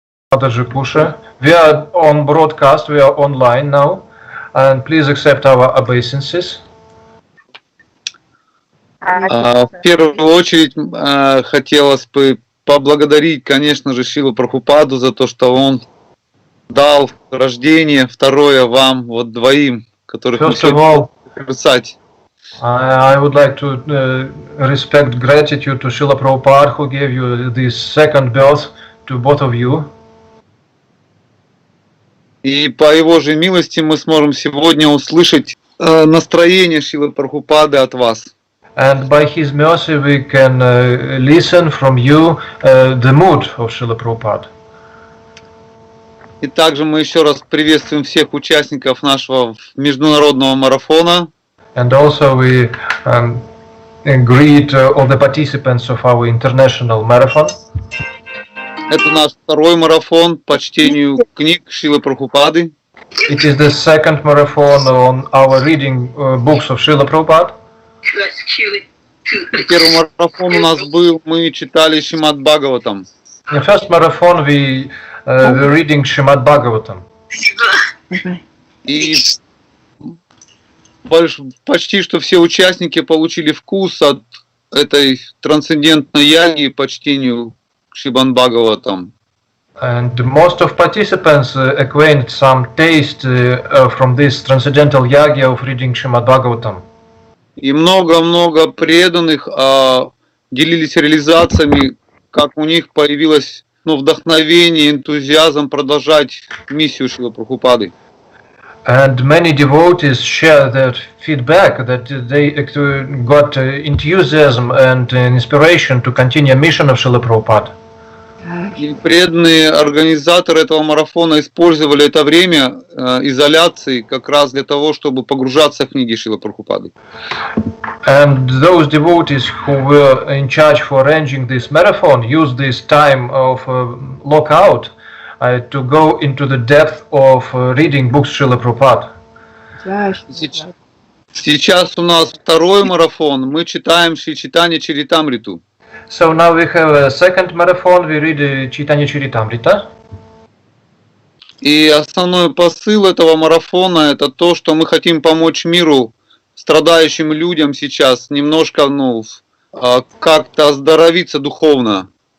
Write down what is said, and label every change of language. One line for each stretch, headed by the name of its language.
English: Mataji Kуша. We are on broadcast, we are online now, and please accept our obeisances.
Russian: В первую очередь хотелось бы поблагодарить, конечно же, Шрилу Прабхупаду за то, что он дал рождение, второе вам, вот двоим, которых мы сегодня писать.
English: I would like to respect gratitude to Srila Prabhupada who gave you this second birth to both of you.
Russian: И по его же милости мы сможем сегодня услышать настроение Шрилы Прабхупады от вас.
English: And by his mercy we can listen from you the mood of Srila Prabhupada.
Russian: И также мы еще раз приветствуем всех участников нашего международного марафона.
English: And also we greet all the participants of our international marathon.
Russian: Это наш второй марафон по чтению книг Шрилы Прабхупады.
English: It is the second marathon on our reading books of Srila Prabhupada.
Russian: Первый марафон у нас был, мы читали Шримад Бхагаватам.
English: In the first marathon we were reading Srimad Bhagavatam.
Russian: И почти что все участники получили вкус от этой трансцендентной яги по чтению Шримад Бхагаватам.
English: And most of participants acquired some taste from this transcendental yagya of reading Srimad Bhagavatam.
Russian: И много-много преданных делились реализациями, как у них появилось вдохновение, энтузиазм продолжать миссию Шрилы Прабхупады.
English: And many devotees share their feedback that they got enthusiasm and inspiration to continue mission of Srila Prabhupada.
Russian: И преданные организаторы этого марафона использовали это время изоляции как раз для того, чтобы погружаться в книги Шрилы Прабхупады.
English: And those devotees who were in charge for arranging this marathon used this time of lockout to go into the depth of reading books Srila Prabhupada.
Russian: Сейчас у нас второй марафон, мы читаем Чайтанья-чаритамриту.
English: So now we have a second marathon, we read Чайтанья-чаритамрита.
Russian: И основной посыл этого марафона это то, что мы хотим помочь миру, страдающим людям сейчас, немножко, как-то оздоровиться духовно.